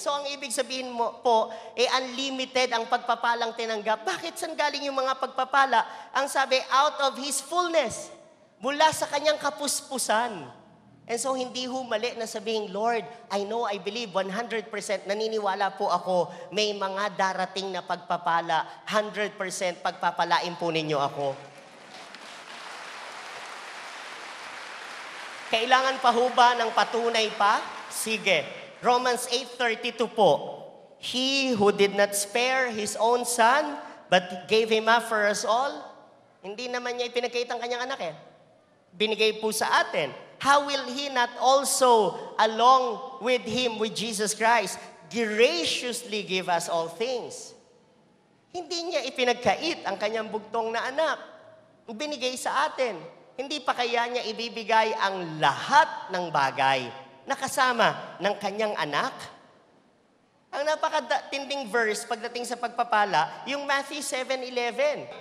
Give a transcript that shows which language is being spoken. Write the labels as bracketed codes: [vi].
[tl] So, ang ibig sabihin mo po, unlimited ang pagpapalang tinanggap. Bakit saan galing yung mga pagpapala? Ang sabi, [en] out of His fullness. [tl] Mula sa kanyang kapuspusan. [en] And so, [tl] hindi ho mali na sabihin, [en] Lord, I know, I believe, [tl] 100% naniniwala po ako, may mga darating na pagpapala, 100% pagpapalain po ninyo ako. Kailangan pa ho ba ng patunay pa? [en] Sige. Romans 8:32 po. He who did not spare His own Son, but gave Him up for us all, [tl] hindi naman niya ipinagkait ang kanyang anak Binigay po sa atin. [en] How will He not also, along with Him, with Jesus Christ, graciously give us all things? [tl] Hindi niya ipinagkait ang kanyang bugtong na anak. Binigay sa atin. Hindi pa kaya niya ibibigay ang lahat ng bagay na kasama ng kanyang anak? Ang napakatinding verse pagdating sa pagpapala, yung Matthew 7:11.